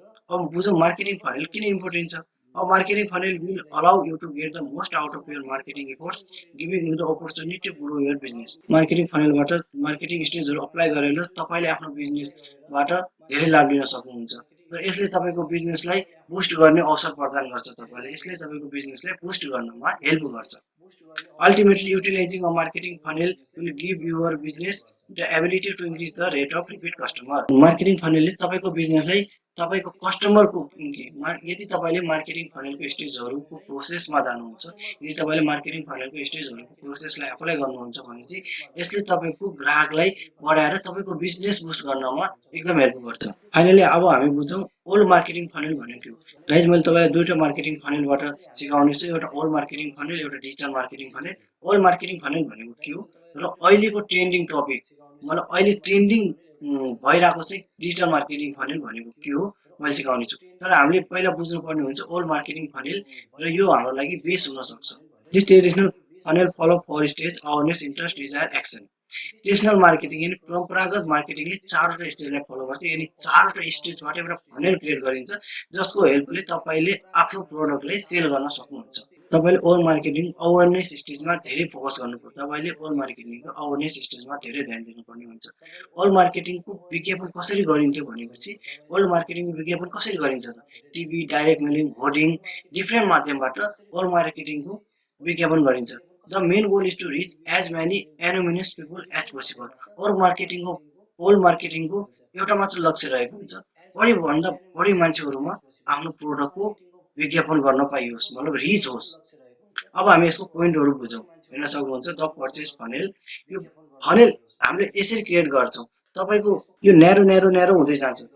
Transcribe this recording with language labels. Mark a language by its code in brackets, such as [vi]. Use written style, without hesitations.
[ne] अब बुझौँ marketing funnel किन important छ। [en] अब marketing funnel will allow you to get the most out of your marketing efforts, giving you the opportunity to grow your business. [ne] Marketing फनेलबाट marketing स्टेजहरू apply गरेर तपाईँले आफ्नो बिजनेसबाट धेरै लाभ लिन सक्नुहुन्छ र यसले तपाईँको बिजनेसलाई बुस्ट गर्ने अवसर प्रदान गर्छ। तपाईँले यसले तपाईँको बिजनेसलाई बुस्ट गर्नमा हेल्प गर्छ। [en] Ultimately, utilizing a marketing funnel will give your business the ability to increase the rate of repeat customer. [ne] Marketing funnel ले तपाईको बिजनेसलाई तपाईको कस्टमरको यदि तपाईले मार्केटिङ फनेलको स्टेजहरुको प्रोसेसमा जानुहुन्छ, यदि तपाईले मार्केटिङ फनेलको स्टेजहरुको प्रोसेसलाई अप्लाई गर्नुहुन्छ भने चाहिँ यसले तपाईको ग्राहकलाई बढाएर तपाईको बिजनेस बुस्ट गर्नमा एकदम हेल्प गर्छ। फाइनली अब हामी बुझौँ ओल्ड मार्केटिङ फनेल भनेको के हो। गाइज मैले तपाईलाई दुईटा मार्केटिङ फनेलबाट सिकाउने छु, एउटा ओल्ड मार्केटिङ फनेल, एउटा digital marketing funnel. Old marketing funnel भनेको के हो र अहिलेको ट्रेन्डिङ टपिक मतलब अहिले ट्रेन्डिङ भइरहेको चाहिँ डिजिटल मार्केटिङ फनेल भनेको के हो मैले सिकाउने छु। तर हामीले पहिला बुझ्नुपर्ने हुन्छ ओल्ड मार्केटिङ फनेल र यो हाम्रो लागि बेस हुन सक्छ। [en] This traditional funnel follow 4 stage: awareness, interest, desire, action. [ne] Traditional marketing यानी परम्परागत मार्केटिङले 4वटा स्टेजलाई फलो गर्छ, यानी 4वटा स्टेजबाट एउटा फनेल क्रिएट गरिन्छ जसको हेल्पले तपाईले आफ्नो प्रोडक्टलाई सेल गर्न सक्नुहुन्छ। तपाईले ओल्ड मार्केटिङ अवेरनेस स्टेजमा धेरै फोकस गर्नुपर्छ। तपाईले ओल्ड मार्केटिङको अवेरनेस स्टेजमा धेरै ध्यान दिनुपर्ने हुन्छ। ओल्ड मार्केटिङको विज्ञापन कसरी गरिन्थ्यो भनेपछि ओल्ड मार्केटिङको विज्ञापन कसरी गरिन्छ त TV, direct mailing, hoarding, different माध्यमबाट ओल्ड मार्केटिङको विज्ञापन गरिन्छ। [en] The main goal is to reach as many anonymous people as possible. [ne] Old मार्केटिङको एउटा मात्र लक्ष्य रहेको हुन्छ, बढीभन्दा बढी मान्छेहरूमा आफ्नो प्रोडक्टको विज्ञापन गर्न पाइयोस्, मतलब रिच होस्। अब हामी यसको पोइन्टहरू बुझौँ। हेर्न सक्नुहुन्छ द पर्चेस फनेल। यो फनेल हामीले यसरी क्रिएट गर्छौँ। तपाईको यो न्यारो हुँदै जान्छ।